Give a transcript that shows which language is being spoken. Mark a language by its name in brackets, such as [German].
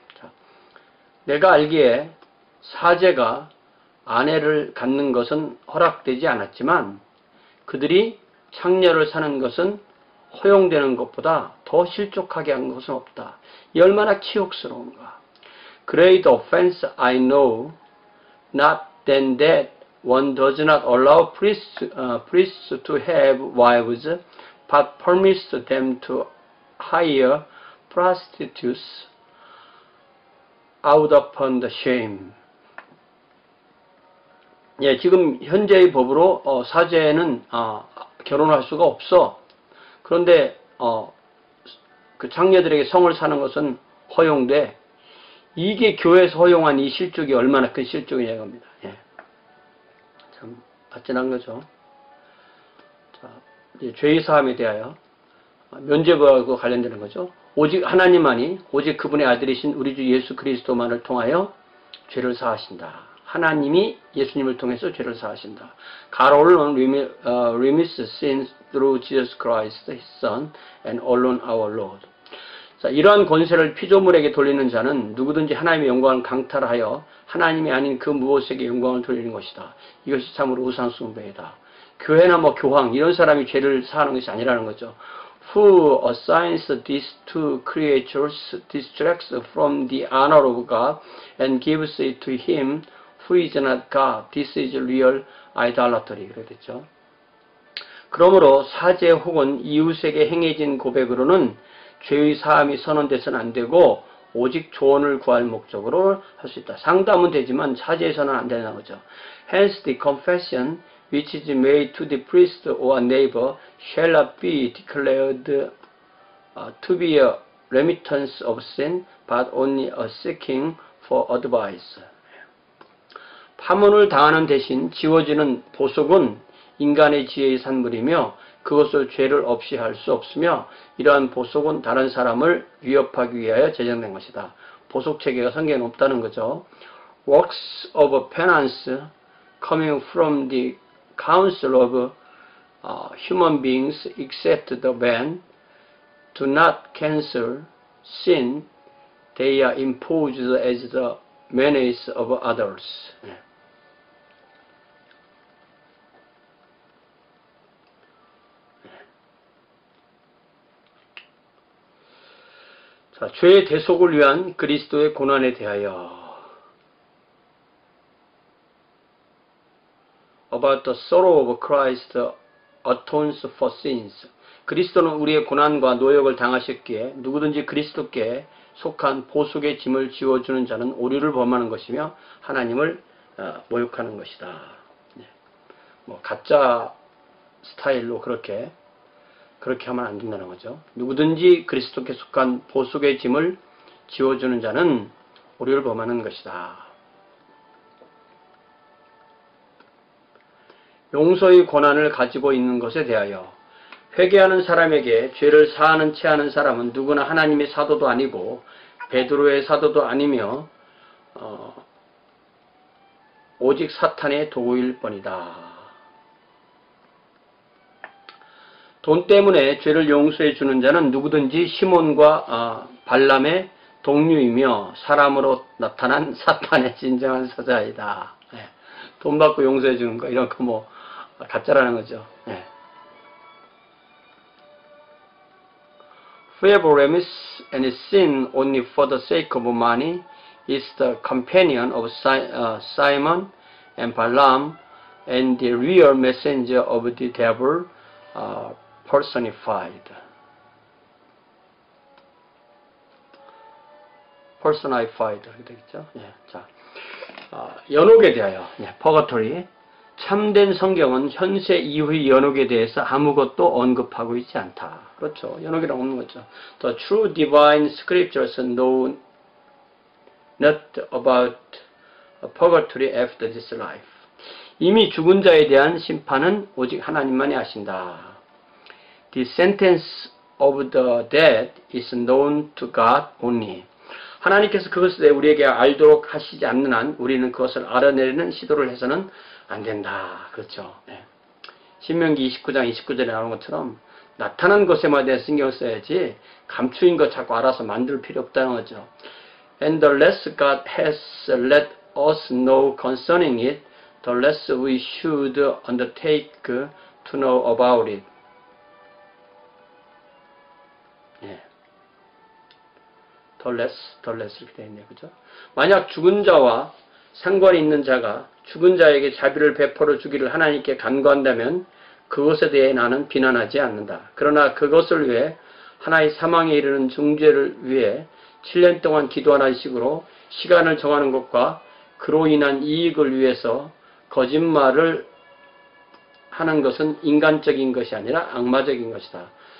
[Korean] 자, 내가 알기에 사제가 아내를 갖는 것은 허락되지 않았지만 그들이 창녀를 사는 것은 허용되는 것보다 더 실족하게 한 것은 없다. 이 얼마나 치욕스러운가. [English] Great offense I know, not than that one does not allow priests to have wives, but permits them to hire prostitutes out upon the shame. [Korean] 지금 현재의 법으로 사제는 결혼할 수가 없어. 그런데 그 장녀들에게 성을 사는 것은 허용돼. 이게 교회에서 허용한 이 실족이 얼마나 큰 실족이냐 겁니다. 참 아찔한 거죠. 자, 죄의 사함에 대하여 면죄부하고 관련되는 거죠. 오직 하나님만이 오직 그분의 아들이신 우리 주 예수 그리스도만을 통하여 죄를 사하신다. 하나님이 예수님을 통해서 죄를 사하신다. [English] God alone remits sins through Jesus Christ, His Son, and alone our Lord. [Korean] 자, 이러한 권세를 피조물에게 돌리는 자는 누구든지 하나님의 영광을 강탈하여 하나님이 아닌 그 무엇에게 영광을 돌리는 것이다. 이것이 참으로 우상숭배이다. 교회나 교황 이런 사람이 죄를 사하는 것이 아니라는 거죠. [English] Who assigns these two creatures distracts from the honor of God and gives it to him who is not God. This is real idolatry. [Korean] 그랬죠. 그러므로 사제 혹은 이웃에게 행해진 고백으로는 죄의 사함이 선언돼서는 안 되고 오직 조언을 구할 목적으로 할 수 있다. 상담은 되지만 사제에서는 안 되는 거죠. [English] Hence the confession which is made to the priest or neighbor shall not be declared to be a remittance of sin, but only a seeking for advice. [Korean] 파문을 당하는 대신 지워지는 보석은 인간의 지혜의 산물이며 그것을 죄를 없이 할 수 없으며 이러한 보석은 다른 사람을 위협하기 위하여 제정된 것이다. 보석 체계가 성경에 없다는 거죠. [English] Works of penance coming from the council of human beings except the man do not cancel sin they are imposed as the menace of others. [Korean] 예. 자, 죄의 대속을 위한 그리스도의 고난에 대하여 [English] about the sorrow of Christ atones for sins. [Korean] 그리스도는 우리의 고난과 노역을 당하셨기에 누구든지 그리스도께 속한 보속의 짐을 지워주는 자는 오류를 범하는 것이며 하나님을 모욕하는 것이다. 뭐 가짜 스타일로 그렇게 하면 안 된다는 거죠. 누구든지 그리스도께 속한 보속의 짐을 지워주는 자는 오류를 범하는 것이다. 용서의 권한을 가지고 있는 것에 대하여 회개하는 사람에게 죄를 사하는 채 하는 사람은 누구나 하나님의 사도도 아니고 베드로의 사도도 아니며 오직 사탄의 도구일 뿐이다. 돈 때문에 죄를 용서해 주는 자는 누구든지 시몬과 발람의 동류이며 사람으로 나타난 사탄의 진정한 사자이다. 네. 돈 받고 용서해 주는 거 이런 거 뭐 가짜라는 거죠. 네. [English] Whoever remits any sin only for the sake of money is the companion of Simon and Balaam and the real messenger of the devil personified. [Korean] 이렇게 되겠죠. 예, 자, 연옥에 대하여, purgatory. 참된 성경은 현세 이후의 연옥에 대해서 아무것도 언급하고 있지 않다. 그렇죠. 연옥이라고 없는 거죠. [English] The true divine scriptures know not about purgatory after this life. [Korean] 이미 죽은 자에 대한 심판은 오직 하나님만이 아신다. [English] The sentence of the dead is known to God only. [Korean] 하나님께서 그것을 우리에게 알도록 하시지 않는 한 우리는 그것을 알아내리는 시도를 해서는 안 된다. 그렇죠. 네. 신명기 29장 29절에 나오는 것처럼 나타난 것에만 대해 신경을 써야지 감추인 것 자꾸 알아서 만들 필요 없다는 거죠. [English] And the less God has let us know concerning it, the less we should undertake to know about it. [Korean] 예. 더 레스 이렇게 되어 있네요. 그죠? 만약 죽은 자와 상관이 있는 자가 죽은 자에게 자비를 베풀어 주기를 하나님께 간구한다면 그것에 대해 나는 비난하지 않는다. 그러나 그것을 위해 하나의 사망에 이르는 중죄를 위해 7년 동안 기도하는 식으로 시간을 정하는 것과 그로 인한 이익을 위해서 거짓말을 하는 것은 인간적인 것이 아니라 악마적인 것이다.